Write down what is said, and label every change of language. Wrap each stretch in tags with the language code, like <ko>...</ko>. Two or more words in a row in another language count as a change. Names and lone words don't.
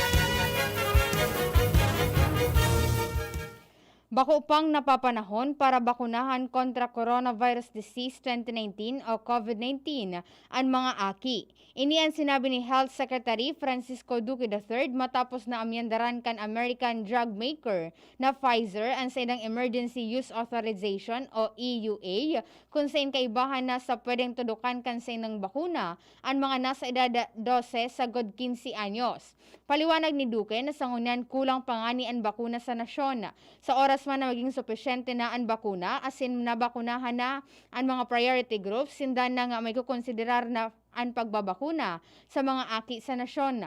<bik>Bako pang napapanahon para bakunahan kontra Coronavirus Disease 2019 o COVID-19 ang mga aki. Iniyan sinabi ni Health Secretary Francisco Duque III matapos na amyandaran kan</bik> <en>American drug maker</en> <bik>na Pfizer ang sa ilang Emergency Use Authorization o EUA kung saan kaibahan na sa pwedeng tudukan kan sa ilang bakuna ang mga nasa edad 12 sa god 15 anyos. Paliwanag ni Duque na sa ngunyan kulang pangani ang bakuna sa nasyon. Sa oras man na maging supesyente na ang bakuna, asin nabakunahan na ang mga</bik> <en>priority groups,</en> <bik>sindan na nga may kukonsiderar na ang pagbabakuna sa mga aki sa nasyon.</bik>